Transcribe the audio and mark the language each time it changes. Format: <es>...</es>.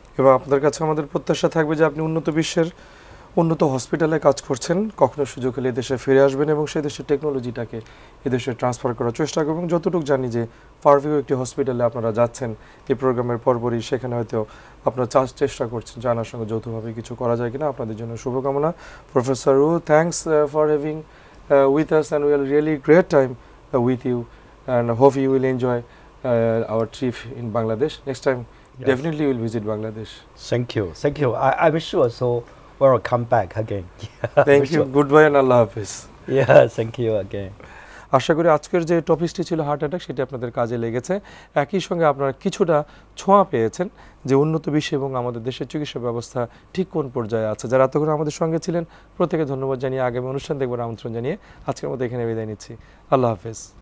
<bn>এবং আপনাদের কাছে আমাদের প্রত্যাশা থাকবে যে আপনি উন্নত বিশ্বের উন্নত হসপিটালে কাজ করছেন, কখনো সুযোগ হলে দেশে ফিরে আসবেন এবং সেই দেশের টেকনোলজিটাকে এদেশে ট্রান্সফার করার চেষ্টা করবেন। যতটুকু জানি যে ফারভিউ একটি হসপিটালে আপনারা যাচ্ছেন এই প্রোগ্রামের পরপরই, সেখানে হয়তো আপনারা চেষ্টা করছেন জানার সঙ্গে যৌথভাবে কিছু করা যায় কিনা। আপনাদের জন্য শুভকামনা।</bn> <en>Professor uh, thanks for having with us, and we had a really great time with you, and hope you will enjoy our trip in Bangladesh. Next time, definitely we'll visit Bangladesh. Thank you. Thank you. I'm sure so we'll come back again. Thank you. Goodbye and Allah Hafiz. Yeah, thank you again.</en> <bn>আশা করি আজকের যে টপিকটি ছিল heart attack, সেটি আপনাদের কাজে লেগেছে। একই সঙ্গে আপনারা কিছুটা ছোঁয়া পেয়েছেন যে উন্নত বিশ্ব এবং আমাদের দেশের চিকিৎসা ব্যবস্থা ঠিক কোন পর্যায়ে আছে। যারা এতক্ষণ আমাদের সঙ্গে ছিলেন প্রত্যেকে ধন্যবাদ জানিয়ে আগামী অনুষ্ঠান দেখবার আমন্ত্রণ জানিয়ে আজকের মতো এখানে বিদায় নিচ্ছি। আল্লাহ হাফেজ।</bn>